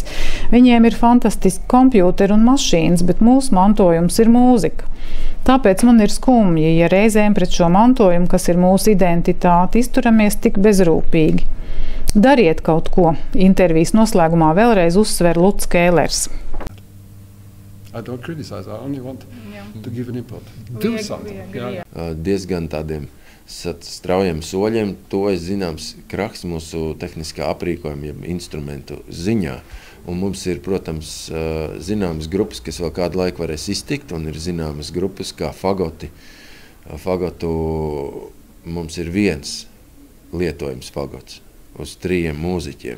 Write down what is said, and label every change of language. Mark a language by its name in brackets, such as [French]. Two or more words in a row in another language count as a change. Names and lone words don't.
[Latvian] Viņiem ir fantastiski kompjūteri un mašīnas, bet mūsu mantojums ir mūzika. Tāpēc man ir skumji, ja reizēm pret šo mantojumu, kas ir mūsu identitāte, izturamies tik bezrūpīgi. Dariet kaut ko, intervijas noslēgumā vēlreiz uzsver Luts Kēlers. [English] I don't criticize, I only want to give an input. Do something. [Latvian] Diezgan tādiem straujiem soļiem, to es zināms kraks mūsu tehniskā aprīkojuma, instrumentu ziņā. Un mums ir, protams, zināmas grupas, kas vēl kādu laiku varēs iztikt, un ir zināmas grupas kā fagoti. Fagotu mums ir viens lietojums fagots uz 3 mūziķiem.